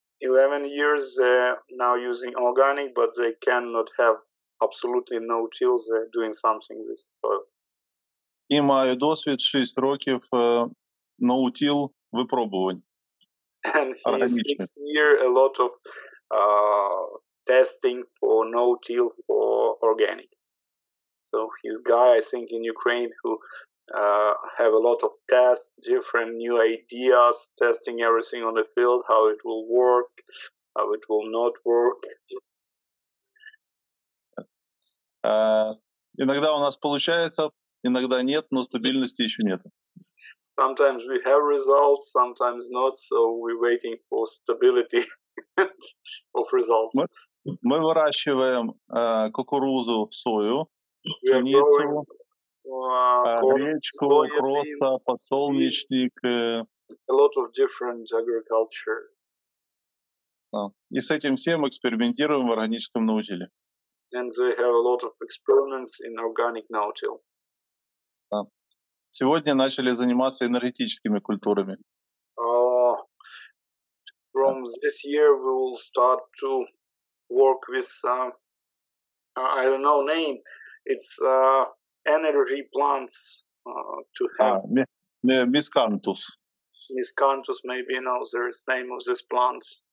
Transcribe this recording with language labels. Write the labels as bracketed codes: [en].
[en] 11 years now using organic, but they cannot have absolutely no-till. They're doing something with soil. [uk] І маю досвід 6 років no-till випробувань. [en] And he speaks here a lot of testing for no-till for organic. So he's guy, I think, in Ukraine who have a lot of tests, different new ideas, testing everything on the field, how it will work, how it will not work. [ru] Иногда у нас получается, иногда нет, но стабильности еще нет. [en] Sometimes we have results, sometimes not, so we're waiting for stability of results. [ru] Мы выращиваем кукурузу, сою, [en] We are growing [ru] пшеницу, гречку, просто, подсолнечник. [en] A lot of different agriculture. [ru] И с этим всем экспериментируем в органическом no-till. [en] And they have a lot of experiments in organic no-till. [ru] Сегодня начали заниматься энергетическими культурами. [en] From this year, we will start to work with, I don't know name, it's energy plants to have. Miscanthus. Miscanthus, maybe you know, there is name of this plant.